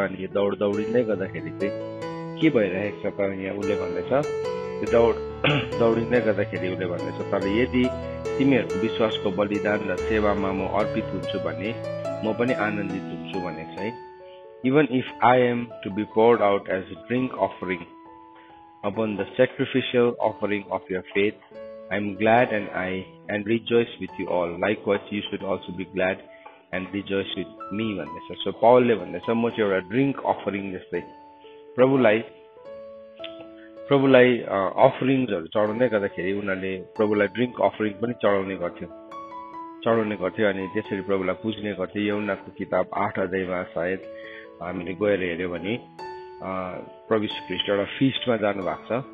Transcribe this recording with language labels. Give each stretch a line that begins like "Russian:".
Nepali: अनि यो दौडिँदै गर्दाखेरि चाहिँ के भइरहेको छ त यहाँ उसले भन्दैछ, त्यो दौडिँदै गर्दाखेरि उसले भन्दैछ, तर यदि तिमीहरूको विश्वासको बलिदान र सेवामा म अर्पित हुन्छु भने म पनि आनन्दित हुन्छु भनेको छ है।
English: Even if I am to be poured out as a drink offering upon the sacrificial offering of your faith, I am glad and rejoice with you all. Likewise, you should also be glad and rejoice with me
Nepali: भन्दैछ। So पौलले भन्दैछ म चाहिँ एउटा drink offering जस्तै प्रभुलाई अफरिङ्सहरू चढाउँदै गर्दाखेरि उनीहरूले प्रभुलाई drink offering पनि चढाउने गर्थ्यो अनि त्यसरी प्रभुलाई पुज्ने गर्थ्यो। यूहन्नाको किताब 8 अध्यायमा सायद हामीले गएर हेऱ्यो भने प्रभु यीशु ख्रीष्ट एउटा फिस्टमा जानु भएको छ।